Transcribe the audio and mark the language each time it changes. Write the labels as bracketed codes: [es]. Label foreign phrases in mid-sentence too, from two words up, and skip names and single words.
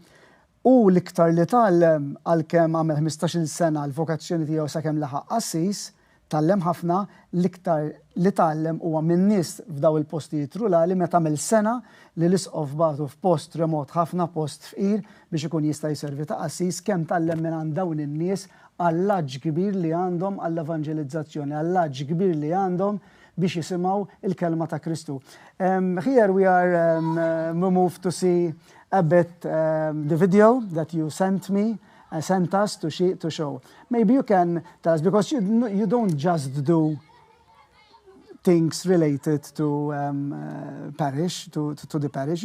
[mt] l-iktar li tgħallem għalkemm għamel 15-il sena l-vokazzjoni tiegħu sakemm laħaq qassis tgħallem ħafna l-iktar li tgħallem huwa minn nies f'daw il-postijiet rurali meta tagħmel sena li l-isqof bagħtu f'post remot ħafna post fqir biex ikun jista' jservi ta' qassis kemm tgħallem minn għand dawn in-nies għall-aġġ kbir li għandhom għall-evangelizzazzjoni, għall-aġġ kbir li għandhom biex jisimgħu il-kelma ta' Kristu. [en] Here we are moved to see a bit the video that you sent us to show. Maybe you can tell us, because you don't just do things related to parish, to the parish.